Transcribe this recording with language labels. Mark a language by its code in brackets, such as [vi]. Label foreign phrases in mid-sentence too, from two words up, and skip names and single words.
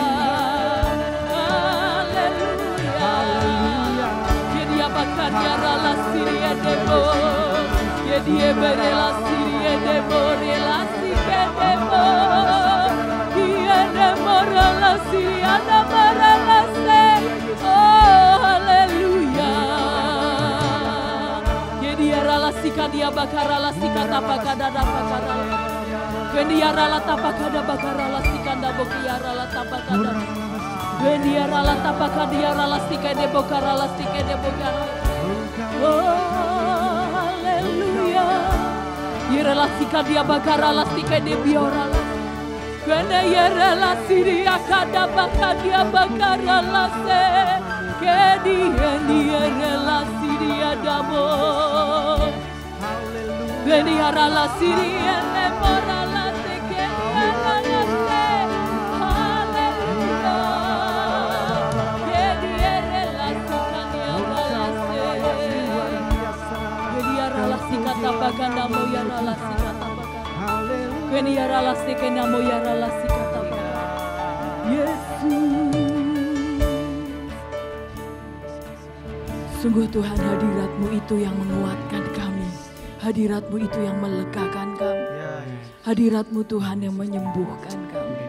[id] Dia rala siria debo, dia berela siria debo, relasi debo, dia debo rala siria debo relase. Oh haleluya. Dia rala sika dia bakar rala sika tapakada tapakada. Dia rala tapakada bakar rala sika dabo dia rala tapakada. Dia rala tapakada dia rala sika debo karala sika debo karala. Oh, haleluya. Yerelasi dia bagara lastika de biora. Kene yerelasi dia kada bakadia bagara lase. Kedi yerelasi dia damo. Kene yerelasi dia lebora lase kedi yerelasi. Haleluya. Kedi yerelasi kata baganda mo yara lasi kata baganda. Keni yara lasi kena mo yara lasi kata baganda. Yesus. Sungguh Tuhan, hadirat-Mu itu yang menguatkan kami. Hadirat-Mu itu yang melegakan kami. Hadirat-Mu Tuhan yang menyembuhkan kami.